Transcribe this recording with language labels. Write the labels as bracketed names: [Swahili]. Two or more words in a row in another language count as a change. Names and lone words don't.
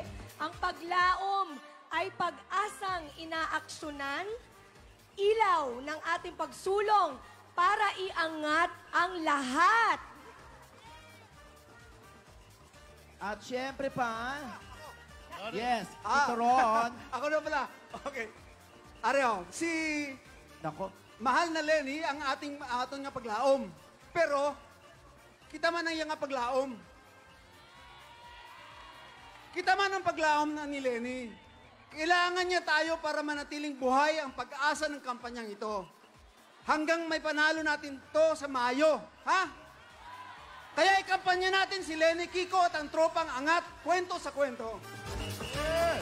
[Filipino] Ang paglaom ay pag-asang inaaksyonan, ilaw ng ating pagsulong para iangat ang lahat. At syempre pa, yes, ito Ron. Ako na pala. Okay. Areo, si Nako, [Hiligaynon] mahal na Lenny ang aton nga paglaom. Pero, kita man ang iyang nga paglaom. Kita man ang paglaom na ni Lenny. [Filipino] Kailangan niya tayo para manatiling buhay ang pag-asa ng kampanyang ito. Hanggang may panalo natin to sa Mayo. Ha? Kaya ikampanya natin si Lenny Kiko at ang tropang angat, kwento sa kwento. Yes.